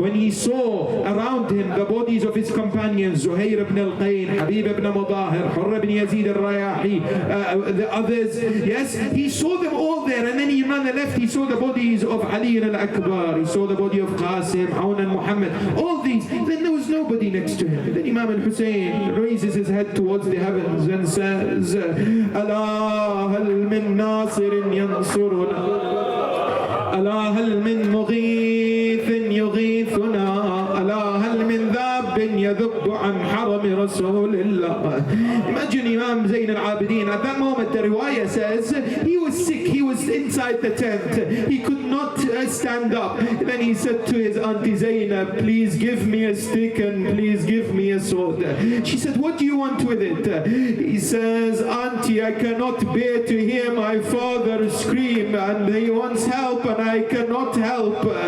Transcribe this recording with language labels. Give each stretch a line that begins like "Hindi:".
English: When he saw around him the bodies of his companions, Zuhair ibn al-Qayn, Habib ibn Mudahir, Hurr ibn Yazid al-Rayahi, the others, yes, he saw them all there. And then he ran the left, he saw the bodies of Ali al-Akbar, he saw the body of Qasim, Aun and Muhammad, all these. Then there was nobody next to him. Then Imam al-Hussein raises his head towards the heavens and says, Allah al
Arabic: من ناصر ينصرنا ألا هل من مغيث يغيثنا ألا هل من ذاب يذب عن حرم رسول الله.
English: Imagine Imam Zayn al-Abidin, at that moment the riwayah says he was sick, he was inside the tent, he could not stand up. Then he said to his auntie Zainab, please give me a stick and please give me a sword. She said, what do you want with it? He says, auntie, I cannot bear to hear my father scream and he wants help and I cannot help.